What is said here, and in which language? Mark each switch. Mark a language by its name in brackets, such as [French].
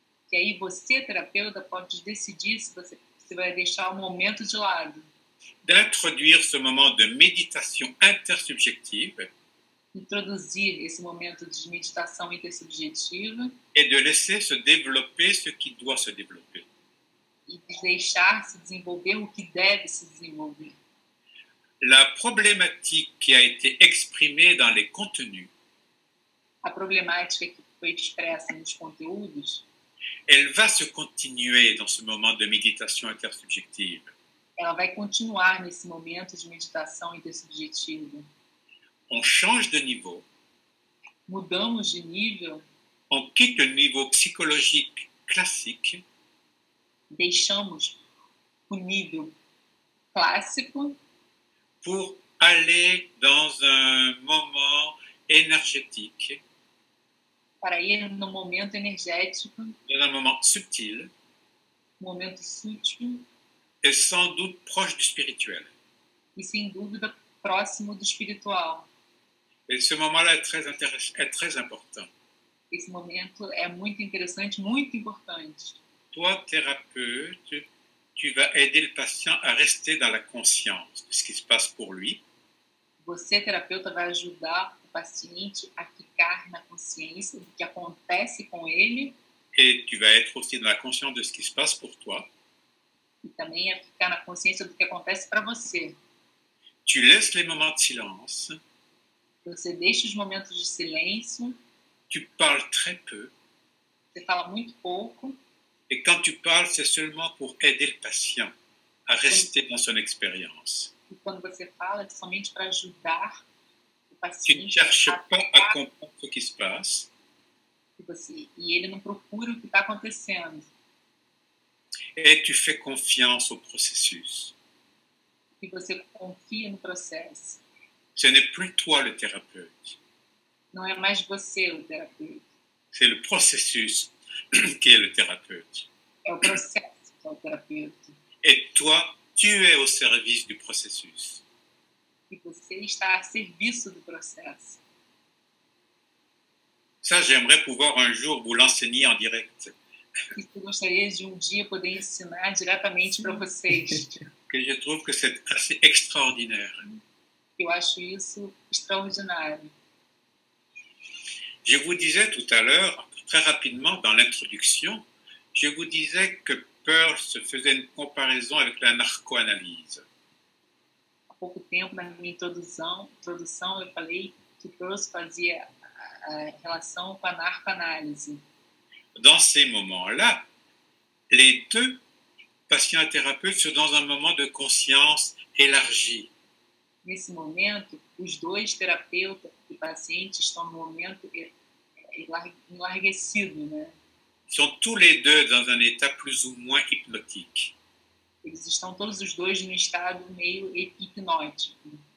[Portuguese] Que aí você, terapeuta, pode decidir se você vai deixar o momento de lado, [French] d'introduire ce moment de méditation intersubjective [Portuguese] introduzir esse momento de meditação intersubjetiva [French] et de laisser se développer ce qui doit se développer. [Portuguese] e deixar se desenvolver o que deve se desenvolver. [French] La problématique qui a été exprimée dans les contenus, [Portuguese] A problemática que foi expressa nos conteúdos, [French] elle va se continuer dans ce moment de méditation intersubjective. [Portuguese] ela vai continuar nesse momento de meditação intersubjetiva. [French] On change de niveau, [Portuguese] Mudamos de nível, [French] on quitte le niveau psychologique classique [Portuguese] deixamos o nível clássico [French] pour aller dans un moment énergétique, [Portuguese] para ir no momento energético, [French] dans un moment subtil [Portuguese] momento sutil [French] et sans doute proche du spirituel. [Portuguese] e, sem dúvida, próximo do espiritual. [French] Et ce moment-là est très important. [Portuguese] Esse momento é muito interessante, muito importante. [French] Toi, thérapeute, tu vas aider le patient à rester dans la conscience de ce qui se passe pour lui. [Portuguese] Você, terapeuta, vai ajudar o paciente a ficar na consciência do que acontece com ele [French] Et tu vas être aussi dans la conscience de ce qui se passe pour toi. [Portuguese] e também a ficar na consciência do que acontece para você. [French] Tu laisses les moments de silence. [Portuguese] Você deixa os momentos de silêncio, [French] Tu parles très peu. [Portuguese] você fala muito pouco, [French] Et quand tu parles, c'est seulement pour aider le patient à rester dans son expérience. [Portuguese] e quando você fala é somente para ajudar o [French] Tu ne [Portuguese] paciente [French] cherches [Portuguese] a [French] pas à comprendre ce qui se passe. [Portuguese] e ele não procura o que está acontecendo. [French] Et tu fais confiance au processus. [Portuguese] E você confia no processo. [French] Ce n'est plus toi le thérapeute. [Portuguese] Não é mais você o terapeuta, [French] C'est le processus qui est le thérapeute. [Portuguese] é o processo que é o terapeuta. [French] Et toi, tu es au service du processus. [Portuguese] E você está a serviço do processo. [French] Ça, j'aimerais pouvoir un jour vous l'enseigner en direct. [Portuguese] Isso eu gostaria de dia poder ensinar diretamente para vocês. [French] Que je trouve que c'est assez extraordinaire. [Portuguese] Eu acho isso extraordinário. [French] Je vous disais tout à l'heure, très rapidement dans l'introduction, je vous disais que Peirce se faisait une comparaison avec la narcoanalyse. [Portuguese] Há pouco tempo, na minha introdução eu falei que Peirce fazia a relação com a narcoanálise. [French] Dans ces moments-là, les deux, patients et thérapeutes, sont dans un moment de conscience élargie. [Portuguese] Nesse momento, os dois, terapeuta e paciente, estão no momento enlarguecido, né? [French] Ils sont tous les deux dans un état plus ou moins hypnotique. [Portuguese] Eles estão todos os dois num estado meio hipnótico.